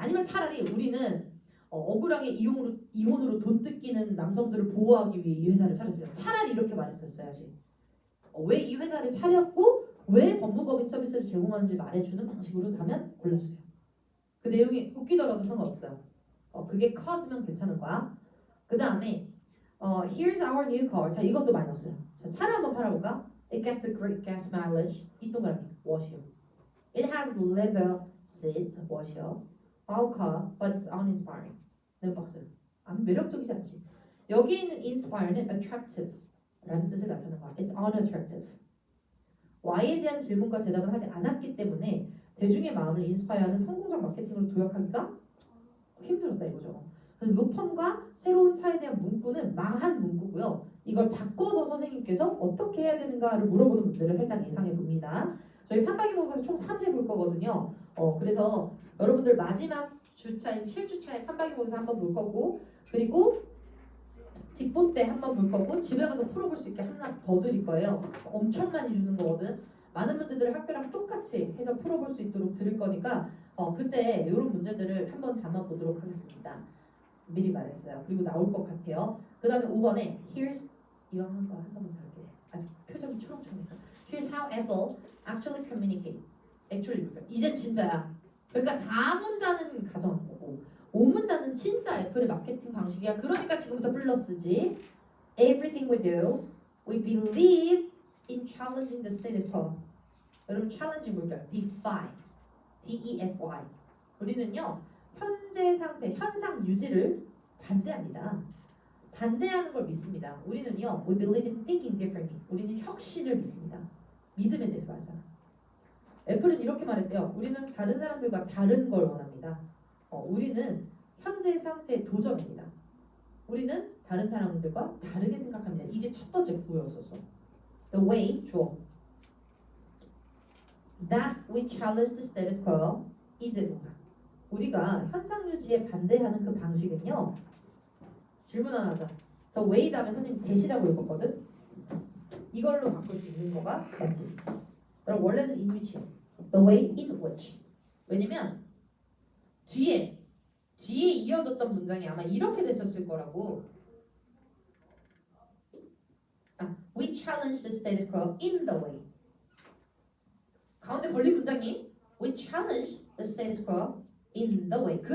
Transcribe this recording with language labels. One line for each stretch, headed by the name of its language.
Korean: 아니면 차라리 우리는 억울하게 이혼으로 돈 뜯기는 남성들을 보호하기 위해 이 회사를 차렸습니다. 차라리 이렇게 말했었어야지. 왜 이 회사를 차렸고 왜 법무법인 서비스를 제공하는지 말해주는 방식으로 하면 골라주세요. 그 내용이 웃기더라도 상관없어요. 그게 cause면 괜찮은 거야. 그 다음에
English: here's our new car.
Korean: 자 이것도 마이너스야. 자 차를 한번 팔아볼까?
English: It gets a great gas mileage.
Korean: 이 동그라미 what이요?
English: It has leather seats. what이요? Our car, but it's uninspiring.
Korean: 네 박스. 아무 매력적이지 않지. 여기 있는 inspire는 attractive라는 뜻을 나타내는 거야.
English: It's unattractive.
Korean: Y에 대한 질문과 대답을 하지 않았기 때문에 대중의 마음을 인스파이어하는 성공적 마케팅으로 도약하기가 힘들었다 이거죠. 그래서 로펌과 새로운 차에 대한 문구는 망한 문구고요. 이걸 바꿔서 선생님께서 어떻게 해야 되는가를 물어보는 문제를 살짝 예상해 봅니다. 저희 판박이 모의고사 총 3회 볼 거거든요. 그래서 여러분들 마지막 주차인 7주차에 판박이 모의고사 한번 볼 거고 그리고 직본 때 한번 볼 거고 집에 가서 풀어볼 수 있게 하나 더 드릴 거예요. 엄청 많이 주는 거거든. 많은 문제들을 학교랑 똑같이 해서 풀어볼 수 있도록 드릴 거니까 그때 이런 문제들을 한번 담아보도록 하겠습니다. 미리 말했어요. 그리고 나올 것 같아요. 그 다음에 5번에
English: Here's
Korean: 이거 한번 할게. 아직 표정이 초롱초롱해서
English: Here's how Apple actually communicate.
Korean: Actually 이제 진짜야. 그러니까 4문단은 가정한 거고 5문단은 진짜 애플의 마케팅 방식이야. 그러니까 지금부터 플러스지.
English: Everything we do, we believe in challenging the status quo.
Korean: 여러분 challenge 뭘까요?
English: defy, D-E-F-Y.
Korean: 우리는요 현재 상태, 현상 유지를 반대합니다. 반대하는 걸 믿습니다. 우리는요
English: we believe in thinking differently.
Korean: 우리는 혁신을 믿습니다. 믿음에 대해서 말하잖아. 애플은 이렇게 말했대요. 우리는 다른 사람들과 다른 걸 원합니다. 우리는 현재 상태에 도전합니다. 우리는 다른 사람들과 다르게 생각합니다. 이게 첫 번째 구호였었어.
English: The way,
Korean: 주어.
English: That we challenge the status quo is
Korean: 동사. 우리가 현상 유지에 반대하는 그 방식은요. 질문 하나 하자. The way 다음에 선생님 대시라고 읽었거든. 이걸로 바꿀 수 있는 거가 맞지? 그럼 원래는 in which이요.
English: The way in which.
Korean: 왜냐면 뒤에 이어졌던 문장이 아마 이렇게 됐었을 거라고.
English: We challenge the status quo in the way.
Korean: 가운데 걸린 문장이
English: We challenge the status quo in the way.